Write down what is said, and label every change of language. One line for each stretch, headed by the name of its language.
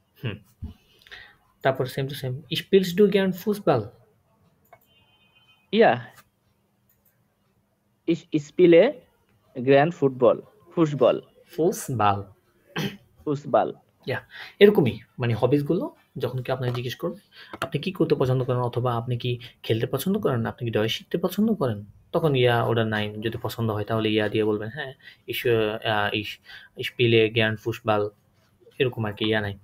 Bangla: হুম, তারপর
English: same to same
German: spielst du gern Fußball? Ja, ich spiele gern Football. Fußball. Fußball Fußball.
Bangla: ইয়া এরকমই মানে হবিস গুলো যখন কি আপনাকে জিজ্ঞেস করবে আপনি কি করতে পছন্দ করেন অথবা আপনি কি খেলতে পছন্দ করেন, আপনি কি ডয়েচ শিখতে পছন্দ করেন, তখন ইয়া ওটা নাই। যদি পছন্দ হয় তাহলে ইয়া দিয়ে বলবেন হ্যাঁ
German: ich ich ich spiele gern Fußball
Bangla: এরকম আর কি, ইয়া নাই।